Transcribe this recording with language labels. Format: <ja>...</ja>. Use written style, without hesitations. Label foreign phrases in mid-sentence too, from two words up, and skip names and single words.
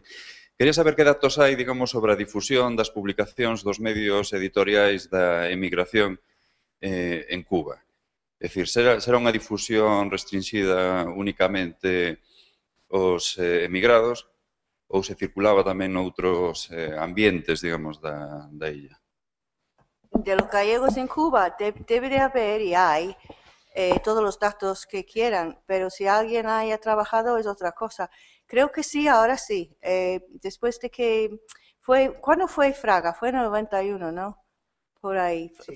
<gl>Quería saber que datos hai, digamos, sobre a difusión das publicacións dos medios editoriais da emigración en Cuba. É dicir, será unha difusión restringida únicamente aos emigrados ou se circulaba tamén noutros ambientes, digamos, da illa?</gl> <es>De los gallegos en Cuba debe de haber y hay todos los datos que quieran, pero si alguien haya trabajado es otra cosa. Creo que sí, ahora sí. Después de que ¿cuándo fue Fraga? Fue en el 91, ¿no? Por ahí. Sí.</es>